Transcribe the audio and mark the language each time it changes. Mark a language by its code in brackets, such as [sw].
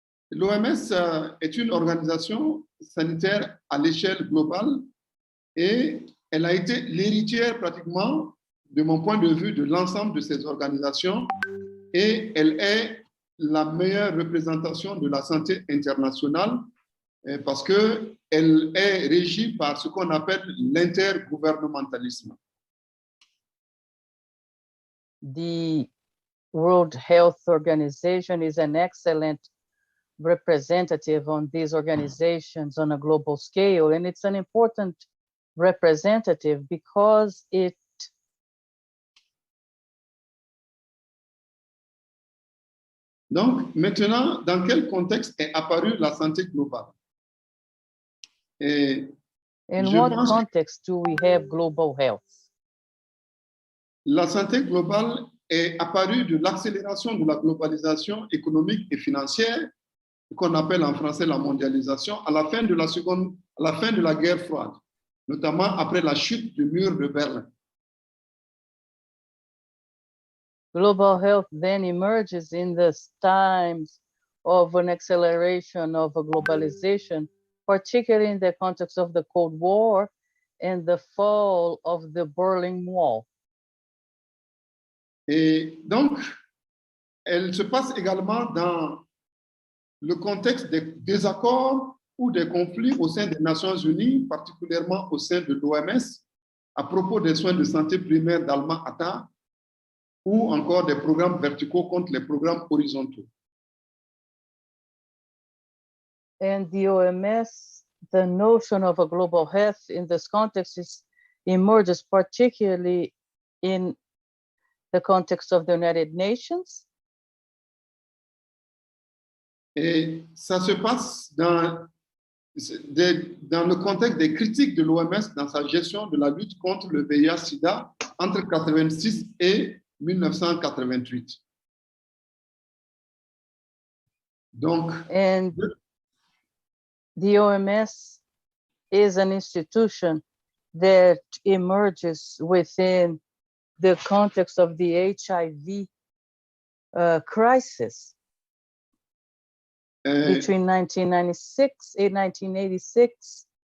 [fr] L'OMS est une organisation sanitaire à l'échelle globale et elle a été l'héritière pratiquement, de mon point de vue, de l'ensemble de ces organisations et elle est la meilleure représentation de la santé internationale parce qu'elle est régie par ce qu'on appelle l'intergouvernementalisme. [en] The World Health Organization is an excellent representative on these organizations on a global scale, and it's an important representative because it [fr] Donc, maintenant, dans quel contexte est apparue la santé globale? [en] In what context do we have global health? [fr] La santé globale est apparue de l'accélération de la globalisation économique et financière, qu'on appelle en français la mondialisation, à la fin de la guerre froide, notamment après la chute du mur de Berlin. [en] Global health then emerges in the times of an acceleration of a globalization, particularly in the context of the Cold War and the fall of the Berlin Wall. [fr] Et donc, elle se passe également dans le contexte des désaccords ou des conflits au sein des Nations Unies, particulièrement au sein de l'OMS, à propos des soins de santé primaires d'Alma-Ata, ou encore des programmes verticaux contre les programmes horizontaux. [en] And the OMS, the notion of a global health in this context emerges particularly in the context of the United Nations. [fr] Et ça se passe dans le contexte des critiques de l'OMS dans sa gestion de la lutte contre le VIH-Sida entre 1986 et 1988. Donc, [en] and the OMS is an institution that emerges within the context of the HIV crisis between 1996 and 1986.